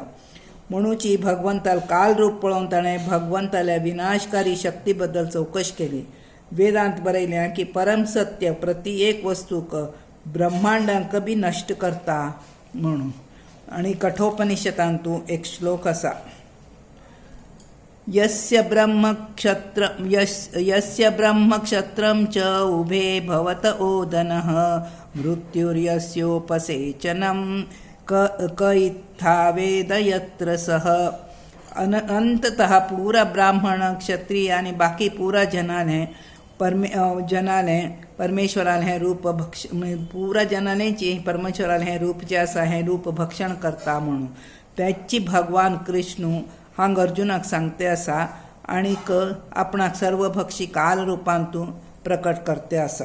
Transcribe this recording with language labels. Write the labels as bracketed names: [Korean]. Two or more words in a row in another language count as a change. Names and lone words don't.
[Konkani] म्हणूची भगवंताल काल रूप पळोवन ताणें भगवंताल्या विनाशकारी शक्ती बद्दल चवकश केली. वेदांत बरयलें की परम सत्य प्रति एक वस्तूक ब्रह्मांडांक बी नश्ट करता म्हणून. आणि कठोपनिषदांतू एक श्लोक आसा [Sanskrit] यस्य ब्रह्मक्षत्रं च उभे भवत ओदनः मृत्युर्यस्योपसेचनं क इत्था वेद यत्र सः. [Konkani] अंततः पूरा ब्राह्मण क्षत्रिय आणि बाकी पूरा जनाले परमेश्वराल हें रूप पुरा जनालेची परमेश्वराल हें रूप जें आसा हें रूप भक्षण करता म्हणून. त्याची भगवान कृष्ण हांगा अर्जुनाक सांगते आसा आनीक आपणाक सर्वभक्षी काल रूपान तूं प्रकट करते आसा.